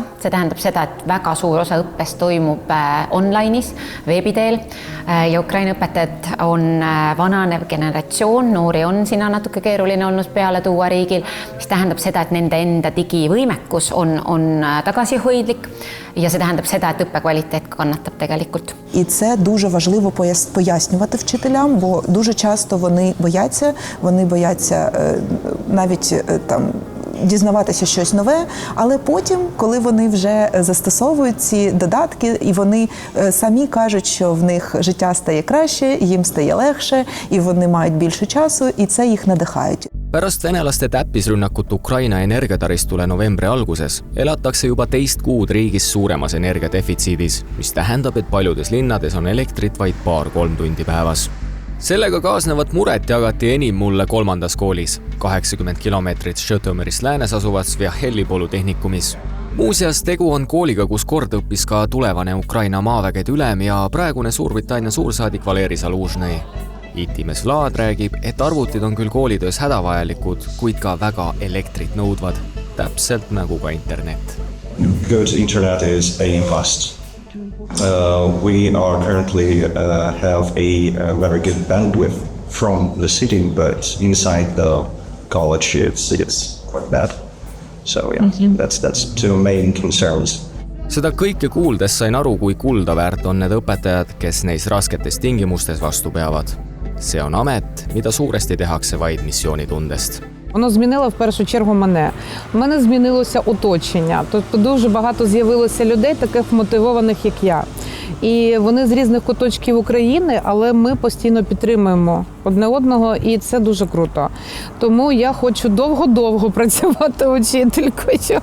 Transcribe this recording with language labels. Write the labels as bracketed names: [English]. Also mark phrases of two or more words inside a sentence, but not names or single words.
[Estonian] See tähendab seda, et väga suur osa õppest toimub online'is, veebi teel ja Ukraina õpetajad on vananev generatsioon, noori on sinna natuke keeruline olnud peale tuua riigil, mis tähendab seda, et nende enda digivõimekus on tagasihoidlik ja see tähendab seda, et õppekvaliteet kannatab tegelikult. [Ukrainian] І це дуже важливо пояснювати вчителям, бо дуже часто вони бояться навіть дізнаватися щось нове, але потім, коли вони вже застосовують ці додатки, і вони самі кажуть, що в них життя стає краще, їм стає легше, і вони мають більше часу, і це їх надихають. [Estonian] Pärast venelaste täppisrünnakut Ukraina energiataristule novembri alguses elatakse juba teist kuud riigis suuremas energiadefitsiidis, mis tähendab, et paljudes linnades on elektrit vaid 2-3 tundi päevas. Sellega kaasnevat muret jagati enim mulle 3. koolis, 80 kilomeetrit Žõtomõrist läänes asuvas Vjahheli polütehnikumis. Muuseas, tegu on kooliga, kus kord õppis ka tulevane Ukraina maavägede ülem ja praegune Suurbritannia suursaadik Valeri Zaluzhnõi. Itimees Vlad räägib, et arvutid on küll koolitöös hädavajalikud, kuid ka väga elektrit nõudvad, täpselt nagu ka internet. [English] Good internet is a must. We are currently have a very good bandwidth from the city, but inside the college it's quite bad. So yeah, that's two main concerns. [Estonian] Seda kõike kuuldes sain aru, kui kuldaväärt on need õpetajad, kes neis rasketes tingimustes vastu peavad. See on amet, mida suuresti tehakse vaid missioonitundest. [Ukrainian] Воно змінило в першу чергу мене. У мене змінилося оточення. Тобто дуже багато з'явилося людей, таких мотивованих, як я. І вони з різних куточків України, але ми постійно підтримуємо одне одного, і це дуже круто. Тому я хочу довго-довго працювати учителькою.